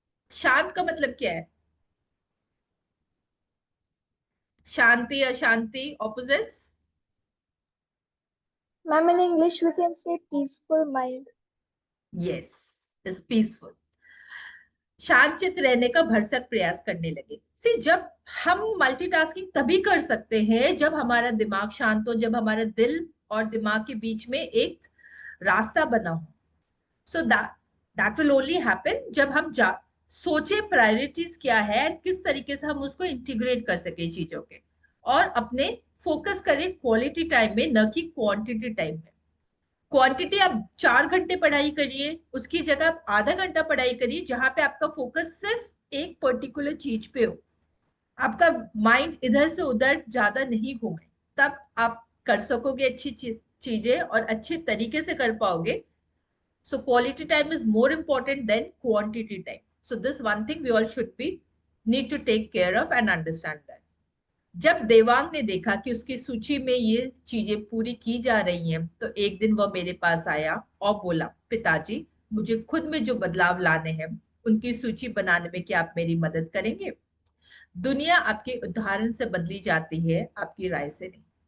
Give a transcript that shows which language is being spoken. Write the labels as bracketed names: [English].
[Hindi] शांत का मतलब क्या है? शांति, अशांति, opposites? [English] Ma'am, in English we can say peaceful mind. [Hindi] Yes, [English] Is peaceful. [Hindi] शांतचित रहने का भरसक प्रयास करने लगे। सी, जब हम मल्टीटास्किंग तभी कर सकते हैं जब हमारा दिमाग शांत हो, जब हमारा दिल और दिमाग के बीच में एक रास्ता बना हो। [English] so that will only happen [Hindi] जब हम सोचे प्रायोरिटीज क्या है, किस तरीके से हम उसको इंटीग्रेट कर सके चीजों के, और अपने फोकस करें क्वालिटी टाइम में, न कि क्वांटिटी टाइम में। क्वांटिटी आप 4 घंटे पढ़ाई करिए, उसकी जगह आप आधा घंटा पढ़ाई करिए, जहां पे आपका फोकस सिर्फ एक पर्टिकुलर चीज पे हो, आपका माइंड इधर से उधर ज्यादा नहीं घूमे, तब आप कर सकोगे अच्छी चीजें और अच्छे तरीके से कर पाओगे। [English] So quality time is more important than quantity time. So this one thing we all should be need to take care of and understand that. [Hindi] जब देवांग ने देखा कि उसकी सूची में ये चीजें पूरी की जा रही हैं, तो एक दिन वह मेरे पास आया और बोला, पिताजी, मुझे खुद में जो बदलाव लाने हैं उनकी सूची बनाने में क्या आप मेरी मदद करेंगे? दुनिया आपके उदाहरण से बदली जाती है, आपकी राय से नहीं।